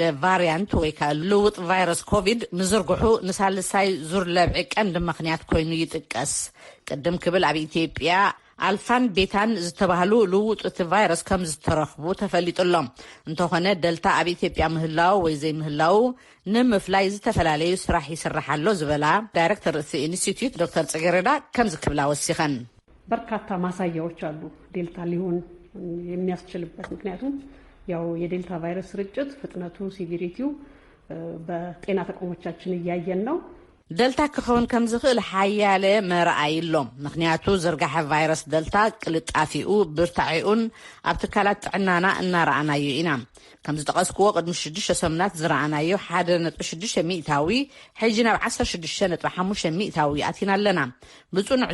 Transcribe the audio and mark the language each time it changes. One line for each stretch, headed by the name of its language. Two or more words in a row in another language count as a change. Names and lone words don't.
Tigrinya: ቫርያንት ወይ ከዓ ልውጥ ቫይረስ ኮቪድ ምዝርግሑ ንሳልሳይ ዙር ለብዒ ቀንዲ ምኽንያት ኮይኑ ይጥቀስ ቅድም ክብል ኣብ ኢትዮጵያ አልፋን ቤታን ዝተባህሉ ልውጥ እቲ ቫይረስ ከም ዝተረኽቡ ተፈሊጡሎም እንተኾነ ደልታ ኣብ ኢትዮጵያ ምህላው ወይ ዘይምህላው ንምፍላይ ዝተፈላለዩ ስራሕ ይስራሓሎ ዝበላ ዳይሬክተር እቲ ኢንስቲትዩት ዶክተር ጽጌረዳ ከም ዝክብላ ወሲኸን
Amharic: በርካታ ማሳያዎች አሉ ዴልታ ሊሆን የሚያስችልበት ምክንያቱም ያው የዴልታ ቫይረስ ስርጭት ፍጥነቱ ሲቪሪቲው በጤና ተቋሞቻችን እያየን ነው
Tigrinya: ደልታ ክኸውን ከም ዝኽእል ሓያለ መርኣይሎም ምክንያቱ ዝርጋሐ ቫይረስ ደልታ ቅልጣፊኡ ብርታዒኡን ኣብ ትካላት ጥዕናና እናረኣናዮ ኢና ከም ዝጠቐስክዎ ቅድሚ 6 ሰሙናት ዝረኣናዮ 1.6 ሚእታዊ ሕጂ ናብ 16.5 ሚእታዊ ኣቲና ኣለና ብጽኑዕ